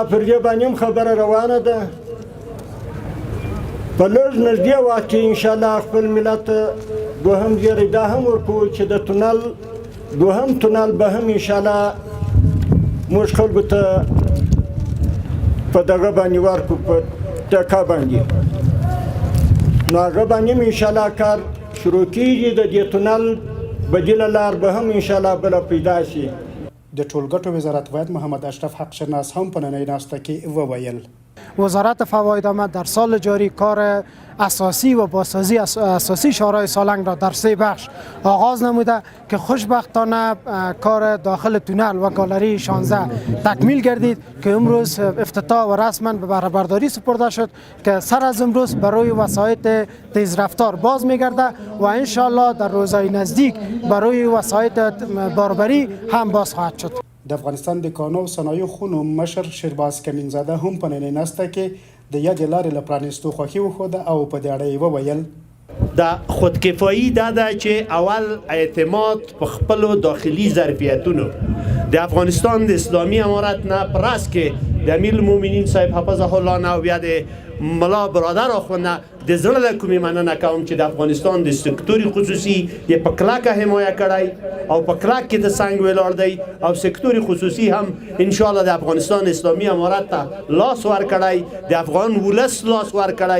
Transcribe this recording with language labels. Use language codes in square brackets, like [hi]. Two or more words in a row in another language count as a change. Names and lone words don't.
[ps] پر دې باندې هم خبره روانه ده. په لږ نږدې وخت کې انشاءالله خپل ملت دوهم زیری دا هم ورکوو چې د تونل دوهم تونل به هم انشاءالله موږ خلکو ته په دغه باندې ورکو، په ټکا باندې. نو هغه باندې هم انشاءالله کار شروع کېږي. د دې تونل بدیله لار به هم انشاءالله بله پیدا شي. د ټولګټو وزارت باید محمد اشرف حق شناس هم په نننۍ ناسته کې وویل [fa] وزارت فواید آمد در سال جاری کار اساسی و بازسازی اساسی شهرهای سالنگ را در 3 بخش آغاز نموده که خوشبختانه کار داخل تونل و گالری 16 تکمیل گردید که امروز افتتاح و رسما به بهره برداری سپرده شد که سر از امروز برای وسایط تیز رفتار باز میگرده و انشالله در روزهای نزدیک برای وسایط باربری هم باز خواهد شد. [ps] د افغانستان د کانو صنایعو خونو مشر شیرباز کمینزاده هم په نننۍ ناسته کې د یادې لارې له پرانیستو خوښي وښوده او په دې اړه یې وویل د خودکفایي دا ده چې اول اعتماد په خپلو داخلي ظرفیتونو د افغانستان د اسلامي امارت نه پرس کې د امیر المؤمنین صاحب [ar] حفظه الله [ps] نه او بیا د ملا برادر اخوانده د زړه له کومې مننه کوم چې د افغانستان د سکتور خصوصي یې په کلکه حمایه کړی او په کلک کې د څنګ ولاړ دی او سکتور خصوصي هم انشاءالله د افغانستان اسلامي امارت ته لاس ورکړی، د افغان ولس لاس ورکړی.